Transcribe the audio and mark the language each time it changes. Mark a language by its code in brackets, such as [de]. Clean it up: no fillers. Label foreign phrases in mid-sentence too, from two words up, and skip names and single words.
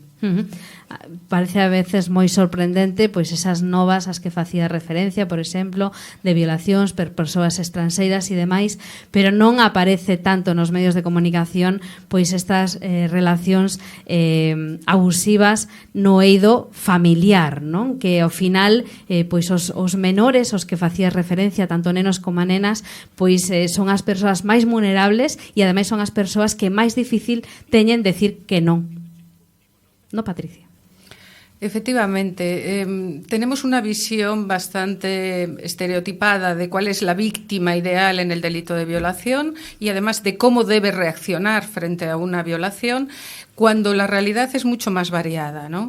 [gl] Parece a veces moi sorprendente pois esas novas as que facía referencia, por exemplo, de violacións por persoas estranxeiras e demais, pero non aparece tanto nos medios de comunicación pois estas relacións abusivas no eido familiar, non? Que ao final pois os menores, os que facías referencia, tanto nenos como nenas, pois son as persoas máis vulnerables e ademais son as persoas que máis difícil teñen decir que non. [es] No, Patricia. Efectivamente, tenemos una visión bastante estereotipada de cuál es la víctima ideal en el delito de violación y además de cómo debe reaccionar frente a una violación, cuando la realidad es mucho más variada, ¿no?